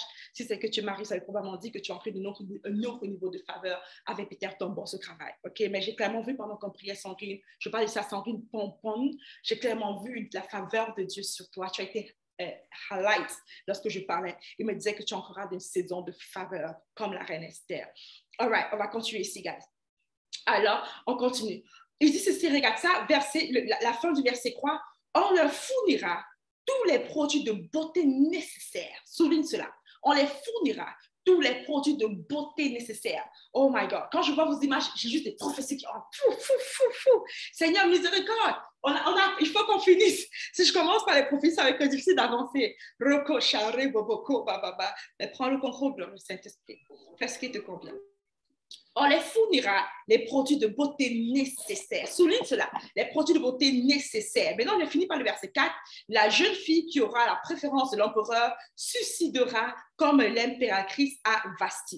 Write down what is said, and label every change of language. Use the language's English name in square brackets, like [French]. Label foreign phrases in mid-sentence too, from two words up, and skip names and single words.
[French] Si c'est que tu es marié, ça veut probablement dire que tu vas entrer dans un autre niveau de faveur avec peut-être ton boss au travail. OK? Mais j'ai clairement vu pendant qu'on priait Sandrine, je parle de ça, Sandrine Pompon, j'ai clairement vu la faveur de Dieu sur toi. Tu as été highlight lorsque je parlais. Il me disait que tu entreras dans une saison de faveur comme la reine Esther. [English] All right, [French] on va continuer ici, guys. Alors, on continue. Il dit ceci, regarde ça, la fin du verset quoi? On leur fournira tous les produits de beauté nécessaires. Souligne cela. On les fournira tous les produits de beauté nécessaires. [English] Oh my God. [French] Quand je vois vos images, j'ai juste des prophéties qui ont fou. Seigneur, miséricorde. Il faut qu'on finisse. Si je commence par les prophéties, ça va être difficile d'avancer. Roko, charé, boboko, bababa. Mais prends le contrôle de le Saint-Esprit. Fais ce qui te convient. On les fournira les produits de beauté nécessaires. Souligne cela, les produits de beauté nécessaires. Maintenant, on a fini par le verset 4. La jeune fille qui aura la préférence de l'empereur suscitera comme l'impératrice à Vasti.